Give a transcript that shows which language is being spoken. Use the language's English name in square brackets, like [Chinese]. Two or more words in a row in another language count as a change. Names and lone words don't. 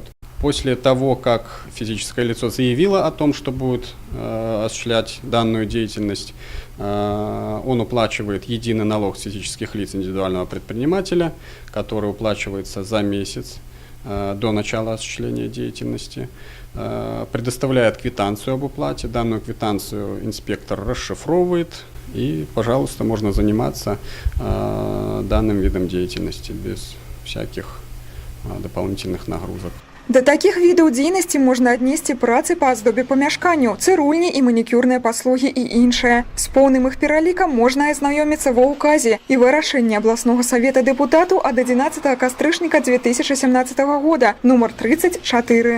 [Russian] После того, как физическое лицо заявило о том, что будет осуществлять данную деятельность, он уплачивает единый налог с физических лиц индивидуального предпринимателя, который уплачивается за месяц до начала осуществления деятельности, предоставляет квитанцию об уплате. Данную квитанцию инспектор расшифровывает, и, пожалуйста, можно заниматься данным видом деятельности без всяких дополнительных нагрузок. [Belarusian] Да такіх відаў дзейнасці можна аднесці працы па аздобе памяшканняў, цырульні і манікюрныя паслугі і іншае. З поўным іх пералікам можна азнаёміцца ва ўказе і вырашэнне абласнога савета дэпутатаў ад 11 кастрычніка 2017 года, нумар 34.